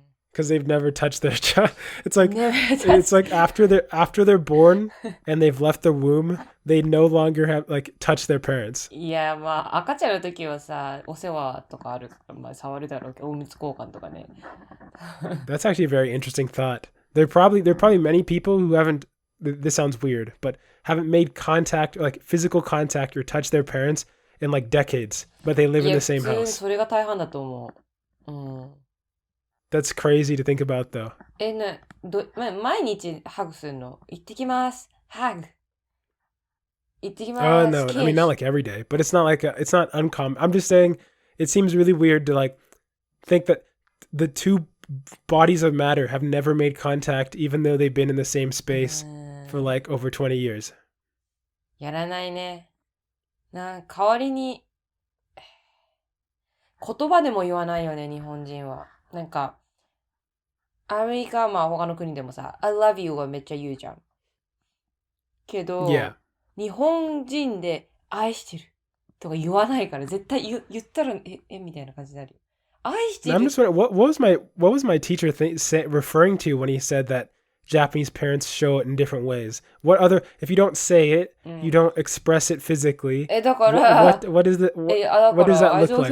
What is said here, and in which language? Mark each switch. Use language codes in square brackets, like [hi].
[en] Because they've never touched their child. It's like after they're born and they've left the womb, they no longer have like touched their parents. [ja] いや、まあ、赤ちゃんの時はさ、お世話とかあるから、まあ、触るだろうけど、おむつ交換とかね。 [en] That's actually a very interesting thought. There are probably many people who haven't. This sounds weird, but haven't made contact, like physical contact, or touched their parents in like decades, but they live in the same [ja] 普通に [en] house. [ja] それが大半だと思う。 [en] That's crazy to think about, though. [ja] 毎日ハグするの行ってきます。ハグ。行ってきます。 [en] Oh no, I mean not like every day, but it's not uncommon. I'm just saying it seems really weird to like think that the two bodies of matter have never made contact even though they've been in the same space for like over 20 years. [ja] やらないね。代わりに、言葉でも言わないよね、日本人は。なんか、アメリカはまあ他の国でもさ、 [en] I love you [ja] はめっちゃ言うじゃん。けど、 Yeah. 日本人で愛してるとか言わないから、絶対言ったら、みたいな感じになるよ。愛してる。 [en] I'm just wondering, what was my teacher referring to when he said that Japanese parents show it in different ways? What other, if you don't say it, you don't express it physically. [ja] だから、 [en] what is the, what does that look like?